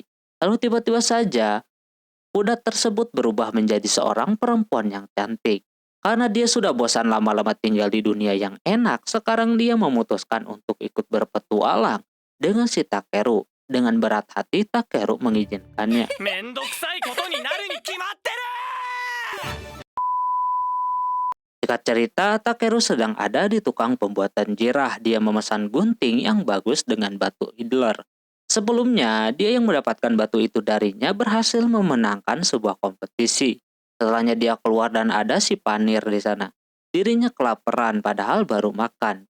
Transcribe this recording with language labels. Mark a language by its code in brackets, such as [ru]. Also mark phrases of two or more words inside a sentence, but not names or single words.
[id] Lalu tiba-tiba saja, kuda tersebut berubah menjadi seorang perempuan yang cantik. Karena dia sudah bosan lama-lama tinggal di dunia yang enak, sekarang dia memutuskan untuk ikut berpetualang dengan si Takeru. Dengan berat hati, Takeru mengizinkannya. [ja] めんどくさいことになるに決まってる。 [id] Singkat cerita, Takeru sedang ada di tukang pembuatan jirah. Dia memesan gunting yang bagus dengan batu idler. Sebelumnya, dia yang mendapatkan batu itu darinya berhasil memenangkan sebuah kompetisi. Setelahnya dia keluar dan ada si Panir di sana. Dirinya kelaparan padahal baru makan.